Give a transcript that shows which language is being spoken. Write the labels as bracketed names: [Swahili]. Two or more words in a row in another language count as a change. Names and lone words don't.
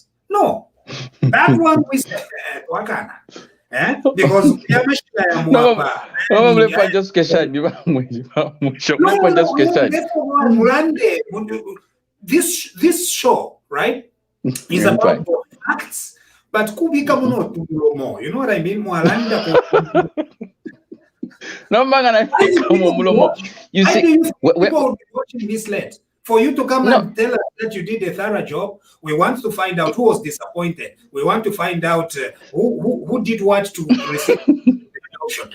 [English] No, that one we said, Wakana. Because this show, right, is about facts, but [Bemba] kubika muno tumulomo. [English] You know what I mean? You see, people will be watching this late. For you to come and tell us that you did a thorough job, we want to find out who was disappointed. We want to find out who did what to receive the option.